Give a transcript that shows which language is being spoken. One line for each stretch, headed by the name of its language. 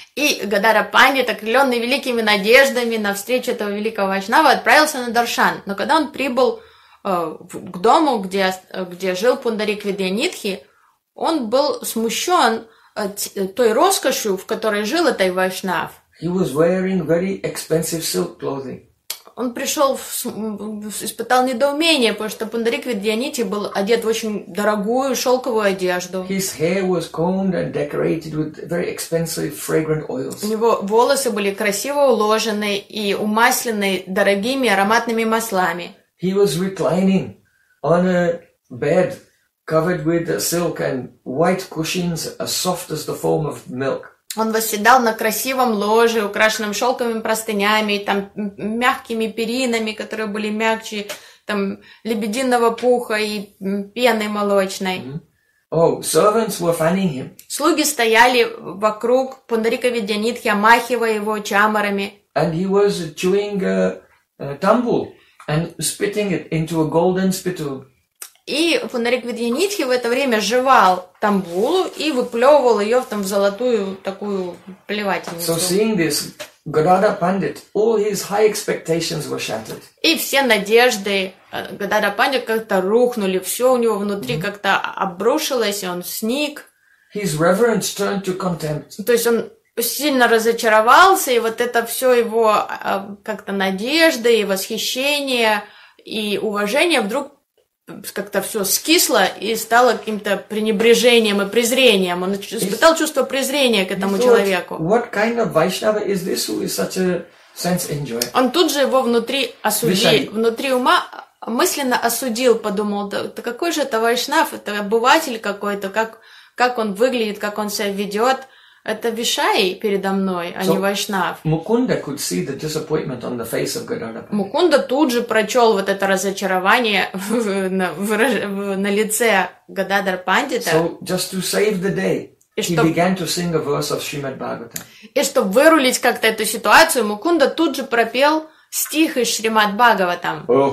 Russian: И Гадара Пандит, окрылённый великими надеждами на встречу этого великого вайшнава, отправился на даршан. Но когда он прибыл к дому, где жил Пундарик Видьянидхи, он был смущен той роскошью, в которой жил этот вайшнав.
English: He was wearing very expensive silk clothing.
Russian: Он пришел, испытал недоумение, потому что Пундарик Видьянидхи был одет в очень дорогую шелковую одежду.
English: His hair was combed and decorated with very expensive fragrant oils.
Russian: У него волосы были красиво уложены и умаслены дорогими ароматными маслами.
English: He was reclining on a bed covered with silk and white cushions as soft as the foam of milk.
Russian: Он восседал на красивом ложе, украшенном шелковыми простынями, там мягкими перинами, которые были мягче там лебединого пуха и пены молочной.
English: Mm-hmm. Oh, servants were fanning him.
Russian: Слуги стояли вокруг Пундарика Видьянидхи, омахивая его чамарами.
English: And he was chewing tambul and spitting it into a golden spittle.
Russian: И Пундарик Видьянидхи в это время жевал тамбулу и выплевывал ее там в золотую такую плевательницу.
English: So seeing this, Gadadhara Pandit, all his high expectations were shattered.
Russian: И все надежды Gadadhara Pandit как-то рухнули, все у него внутри mm-hmm. как-то обрушилось, и он сник.
English: His reverence turned to contempt.
Russian: То есть он сильно разочаровался, и вот это все его как-то надежды и восхищение и уважение вдруг как-то все скисло и стало каким-то пренебрежением и презрением. Он испытал чувство презрения к этому человеку.
English: What kind of Vaishnava is this who is such a sense enjoyer?
Russian: Он тут же его внутри осудил, внутри ума мысленно осудил, подумал, да какой же это вайшнав, это обыватель какой-то, как он выглядит, как он себя ведет, это Вишай передо мной, а не вайшнав.
English: Mukunda could see the disappointment on the face of Gadadhara.
Russian: Mukunda тут же прочел вот это разочарование на лице Гададар Пандита.
English: So just to save the day, he began to sing a verse of Shrimad Bhagavatam.
Russian: И чтобы вырулить как-то эту ситуацию, Mukunda тут же пропел стих из Шримад Бхагаватам.